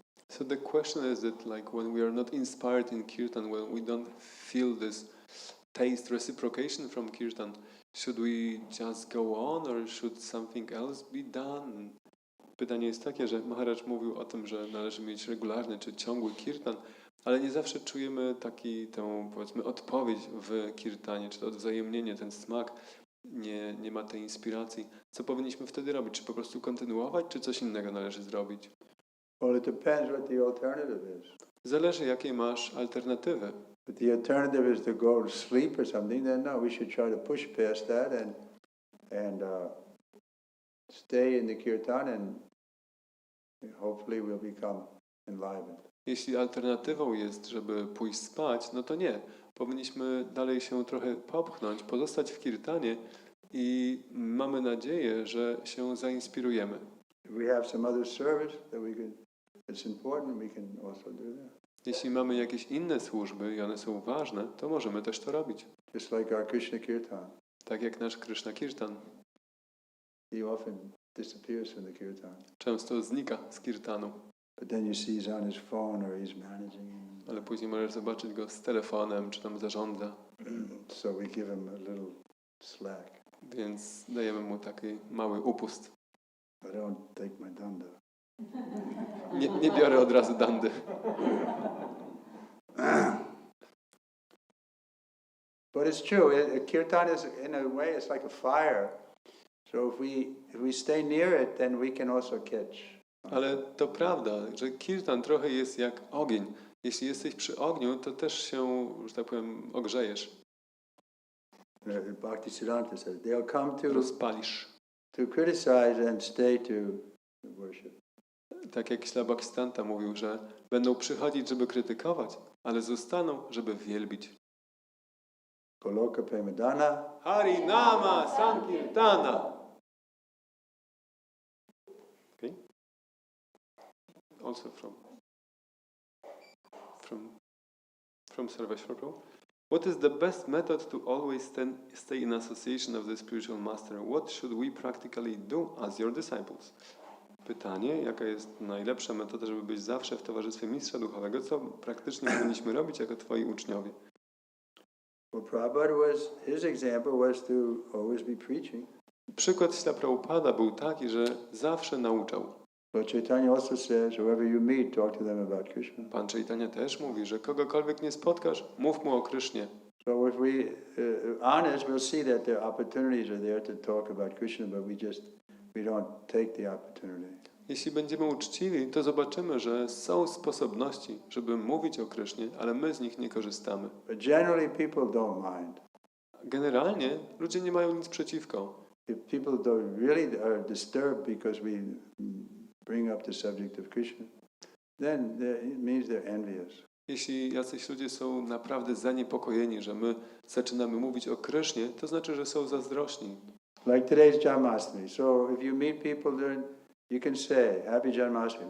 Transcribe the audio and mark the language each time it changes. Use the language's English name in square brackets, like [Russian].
[English] So the question is that, like, when we are not inspired in kirtan, when we don't feel this taste reciprocation from kirtan, should we just go on or should something else be done? [Polish] Pytanie jest takie, że Maharaj mówił o tym, że należy mieć regularny czy ciągły kirtan, ale nie zawsze czujemy tę, powiedzmy, odpowiedź w kirtanie, czy to odwzajemnienie, ten smak, nie ma tej inspiracji. Co powinniśmy wtedy robić? Czy po prostu kontynuować, czy coś innego należy zrobić? [English] Well, it depends what the alternative is. [Polish] Zależy, jakie masz alternatywy. [English] If the alternative is to go to sleep or something, then no, we should try to push past that and stay in the kirtan, and hopefully we'll become enlivened. [Polish] Jeśli alternatywą jest, żeby pójść spać, no to nie. Powinniśmy dalej się trochę popchnąć, pozostać w kirtanie i mamy nadzieję, że się zainspirujemy. [English] If we have some other service that it's important, we can also do that. [Polish] Jeśli mamy jakieś inne służby i one są ważne, to możemy też to robić. [English] Just like our Krishna Kirtan. [Polish] Tak jak nasz Krishna Kirtan. [English] He often disappears from the Kirtan. [Polish] Często znika z Kirtanu. [English] But then you see he's on his phone or he's managing. [Polish] Ale później możesz zobaczyć go z telefonem, czy tam zarządza. [English] So we give him a little slack. [Polish] Więc dajemy mu taki mały upust. [English] I don't take my danda. [Polish] Nie biorę od razu dandy. [English] But it's true. Kirtan is, in a way, it's like a fire. So if we stay near it, then we can also catch. [Polish] Ale to prawda, że kirtan trochę jest jak ogień. Jeśli jesteś przy ogniu, to też się, że tak powiem, ogrzejesz. [English] Bhaktisiddhanta says they'll come [Polish] Rozpalisz. [English] to criticize and stay to worship. [Polish] Tak jak Śla Bhaktisiddhanta mówił, że będą przychodzić, żeby krytykować, ale zostaną, żeby wielbić. [Sanskrit] Goloka Premadana. Harinama Sankirtana. [English] Okay. Also from Sarveshwara Prabhu. What is the best method to always stay in association of the spiritual master? What should we practically do as your disciples? [Polish] Pytanie, jaka jest najlepsza metoda, żeby być zawsze w towarzystwie mistrza duchowego? Co praktycznie powinniśmy robić jako twoi uczniowie? [English] Well, Prabhupada his example was to always be preaching. [Polish] Przykład Śla Prabhupada był taki, że zawsze nauczał. [English] But Chaitanya also says, whoever you meet, talk to them about Krishna. [Polish] Pan Chaitanya też mówi, że kogokolwiek nie spotkasz, mów mu o Krysznie. [English] So if we honest, we'll see that the opportunities are there to talk about Krishna, but we don't take the opportunity. [Polish] Jeśli będziemy uczciwi, to zobaczymy, że są sposobności, żeby mówić o Krysznie, ale my z nich nie korzystamy. [English] But generally people don't mind. [Polish] Generalnie ludzie nie mają nic przeciwko. [English] If people really are disturbed because we bring up the subject of Krishna, then it means they're envious. [Polish] Jeśli jacyś ludzie są naprawdę zaniepokojeni, że my zaczynamy mówić o Krysznie, to znaczy, że są zazdrośni. [English] Like today's Janmashtami. So if you meet people, you can say, Happy Janmashtami.